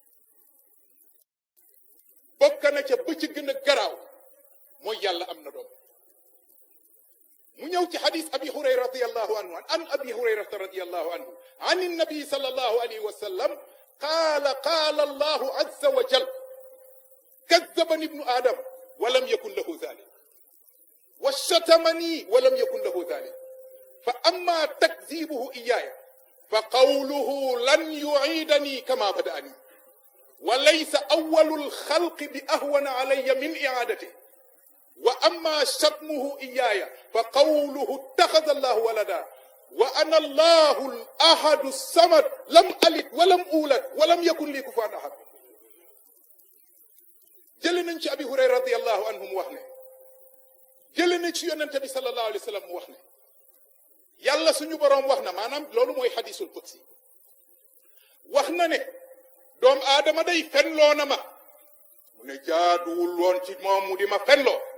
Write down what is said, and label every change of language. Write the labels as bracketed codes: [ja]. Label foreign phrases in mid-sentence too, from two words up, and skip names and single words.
[wo] bokk na ca ba ci gën a garaaw mooy yàlla am na doom mu ñëw ci xadis abi hurayra [ar] رضي الله عنه عن أبي هريرة رضي الله عنه عن النبي صلى الله عليه وسلم قال قال الله عز وجل كذبني ابن آدم و لم يكن له ذلك وشتمني ولم يكن له ذلك فأما تكذيبه إياي فقوله لن يعيدني كما بدأني وليس أول الخلق بأهون علي من إعادته وأما شتمه إياي فقوله اتخذ الله ولدا وأنا الله الأحد الصمد لم ألد ولم أولد ولم يكن لي كفوا أحد [wo] jëlee nañ ci abi hurayra [ar] رضي الله عنه [wo] mu wax ne jëlee nañ ci yonente bi [ar] صلى الله عليه وسلم [wo] mu wax ne yàlla suñu boroom wax na maanaam loolu mooy [ar] الحديث القدسي [wo] wax na ne doom aadama day fenloo na ma mu ne jaaduwul woon ci moom mu di ma fenloo